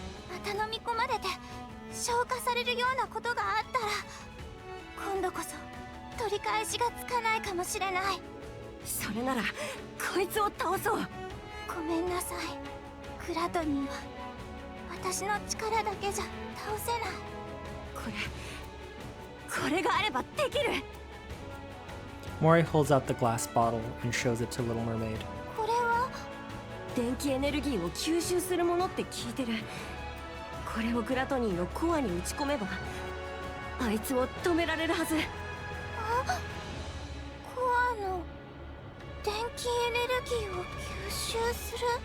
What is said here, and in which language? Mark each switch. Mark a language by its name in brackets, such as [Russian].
[Japanese] また飲み込まれて消化されるようなことがあったら今度こそ取り返しがつかないかもしれない。それならこいつを倒そう。ごめんなさい。グラトニーは私の力だけじゃ倒せない。これがあればできる。 [English] Mori holds out the glass bottle and shows it to Little Mermaid. [Japanese] これは電気エネルギーを吸収するものって聞いてる。これをグラトニーのコアに打ち込めばあいつを止められるはず。コアの電気エネルギーを吸収する。